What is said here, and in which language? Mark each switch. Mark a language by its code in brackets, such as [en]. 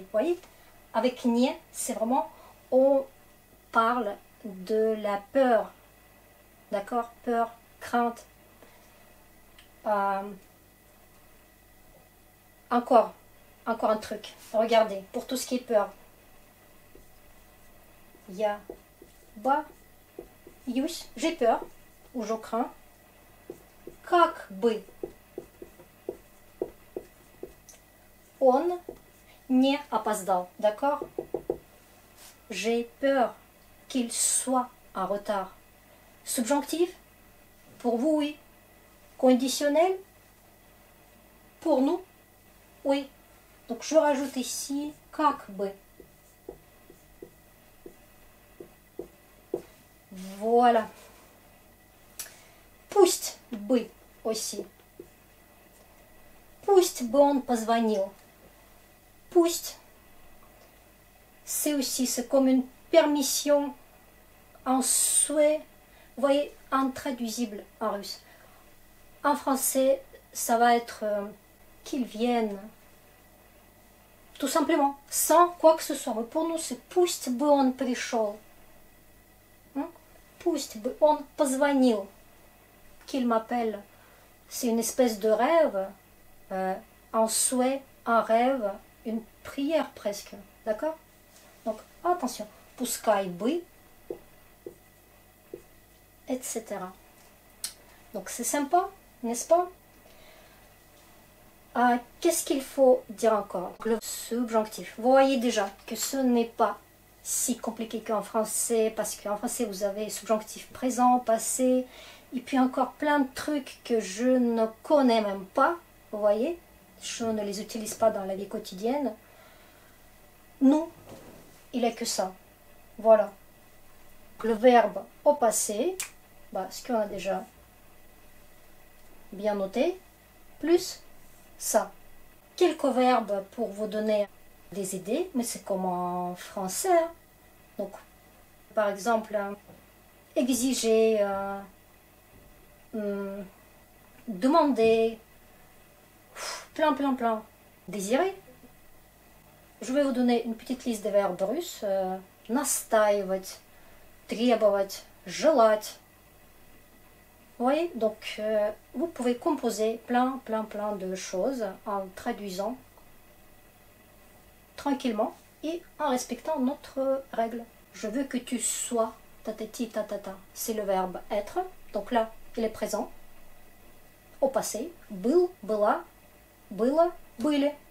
[fr] Vous voyez, avec nie, c'est vraiment, on parle de la peur, d'accord, peur, crainte. Encore un truc, regardez, pour tout ce qui est peur. [ru] Я боюсь, [fr] j'ai peur, ou je crains. [ru] Как бы он не опоздал, [fr] d'accord? J'ai peur qu'il soit en retard. Subjonctif, pour vous, oui. Conditionnel, pour nous, oui. Donc je rajoute ici [ru] как бы. [fr] Voilà. [ru] Пусть бы [fr] aussi. [ru] Пусть бы он позвонил. Пусть. [fr] C'est aussi, c'est comme une permission, un souhait, vous voyez, intraduisible en russe. En français, ça va être qu'il vienne. Tout simplement, sans quoi que ce soit. Mais pour nous, c'est [ru] пусть бы он пришел. Пусть бы он позвонил. [fr] Qu'il m'appelle. C'est une espèce de rêve, un souhait, un rêve, une prière presque. D'accord? Donc, attention. [ru] Пускай бы, etc. [fr] Donc, c'est sympa, n'est-ce pas? Qu'est-ce qu'il faut dire encore? Le subjonctif. Vous voyez déjà que ce n'est pas si compliqué qu'en français, parce qu'en français vous avez subjonctif présent, passé, et puis encore plein de trucs que je ne connais même pas. Vous voyez, je ne les utilise pas dans la vie quotidienne. Nous, il est que ça. Voilà. Le verbe au passé, ce qu'on a déjà bien noté, plus ça. Quelques verbes pour vous donner des idées, mais c'est comme en français. Donc, par exemple, exiger, demander, plein. Désirer. Je vais vous donner une petite liste de verbes russes. [ru] Настаивать, требовать, желать. [fr] Vous voyez, donc vous pouvez composer plein de choses en traduisant tranquillement et en respectant notre règle. Je veux que tu sois, tatati tatata, c'est le verbe être. Donc là, il est présent, au passé, [ru] был, была, было, были.